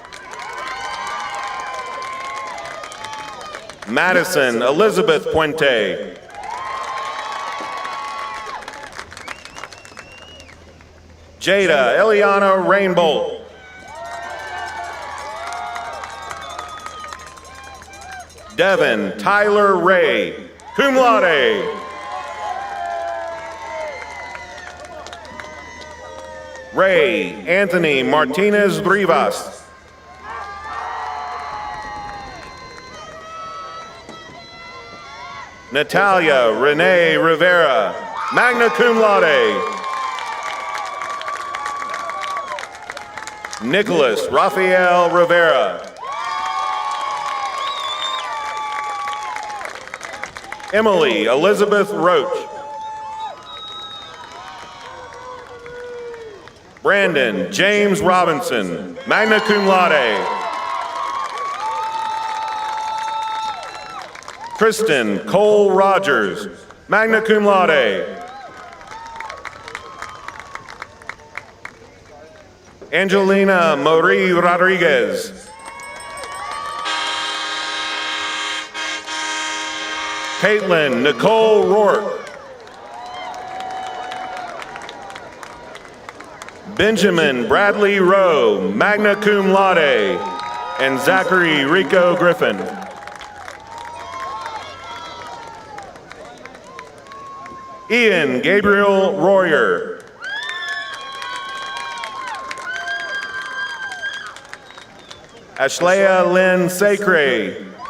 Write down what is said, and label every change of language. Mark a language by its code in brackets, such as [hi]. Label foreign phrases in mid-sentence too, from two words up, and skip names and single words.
[en] Madison Elizabeth Puente. Jada Eliana Rainbolt. Devin Tyler Ray, [la] cum laude. [en] Ray Anthony Martinez Rivas. Natalia Renee Rivera, [la] magna cum laude. [en] Nicholas Rafael Rivera. Emily Elizabeth Roach. Brandon James Robinson, [la] magna cum laude. [en] Kristen Cole Rogers, [la] magna cum laude. [en] Angelina Marie Rodriguez. Caitlin Nicole Rourke. Benjamin Bradley Rowe, [la] magna cum laude. [en] And Zachary Rico Griffin. Ian Gabriel Royer. Ashlea Lynn Sacre.